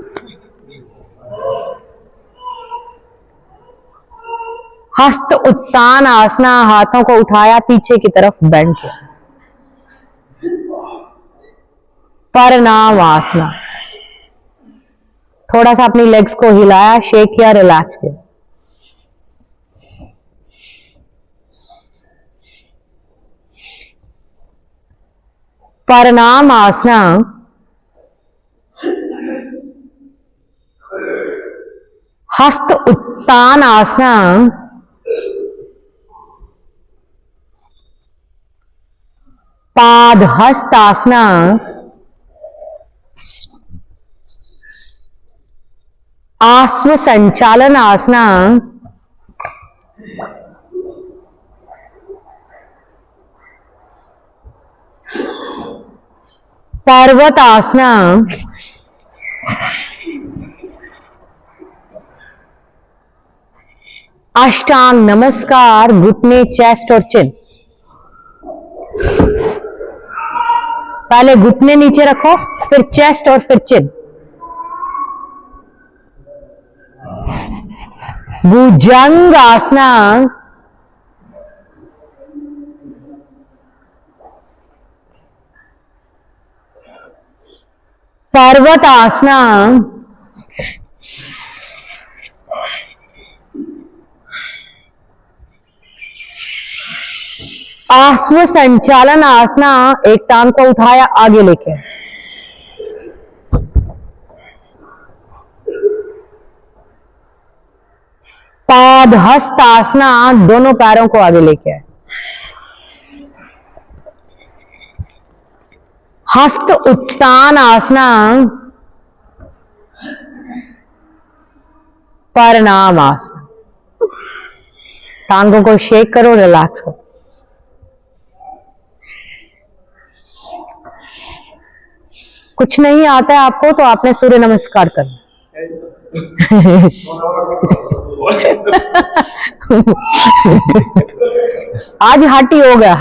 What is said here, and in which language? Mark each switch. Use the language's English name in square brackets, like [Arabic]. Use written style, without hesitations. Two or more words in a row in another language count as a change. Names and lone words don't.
[Hindi] हस्त उत्तान आसना, हाथों को उठाया, पीछे की तरफ बेंड किया। परनाम आसना, थोड़ा सा अपनी लेग्स को हिलाया, शेक किया, रिलैक्स किया। परनाम आसना, हस्त उत्तान आसना, पाद हस्त आसना, आश्व संचालन आसना, पर्वत आसना, अष्टांग नमस्कार, घुटने, चेस्ट और चिन। पहले घुटने नीचे रखो, फिर चेस्ट और फिर चिन। भुजंग आसना, पर्वत आसना, आश्व संचालन आसना, एक टांग को उठाया, आगे लेके, पाद हस्त आसना, दोनों पैरों को आगे लेके आए। हस्त उत्तान आसना, परनाम आसना, टांगों को शेक करो, रिलैक्स करो। कुछ नहीं आता है आपको तो आपने सूर्य नमस्कार करना। आज हठ योग है।